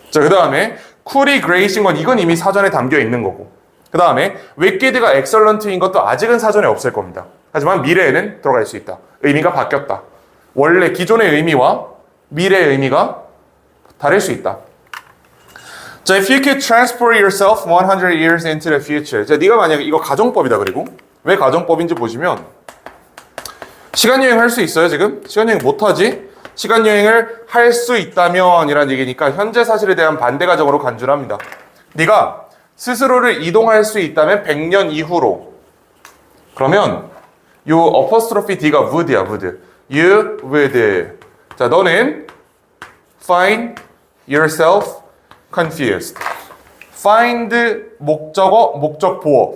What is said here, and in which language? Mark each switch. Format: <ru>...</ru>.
<ko>자, 그 다음에 cool이 great인 건 이건 이미 사전에 담겨 있는 거고. 그 다음에 wicked가 excellent인 것도 아직은 사전에 없을 겁니다. 하지만 미래에는 들어갈 수 있다. 의미가 바뀌었다. 원래 기존의 의미와 미래의 의미가 다를 수 있다.</ko> <en>자, if you could transport yourself 100 years into the future.</en> <ko>자, 네가 만약에 이거 가정법이다. 그리고 왜 가정법인지 보시면 시간여행 할 수 있어요 지금? 시간여행 못하지? 시간여행을 할 수 있다면 이란 얘기니까 현재 사실에 대한 반대 가정으로 간주를 합니다. 네가 스스로를 이동할 수 있다면 100년 이후로 그러면 요 어퍼스트로피 D가 would야 would.</ko> <en>You would.</en> <ko>자, 너는</ko> <en>find yourself confused.</en> <ko>find 목적어, 목적 보어.</ko>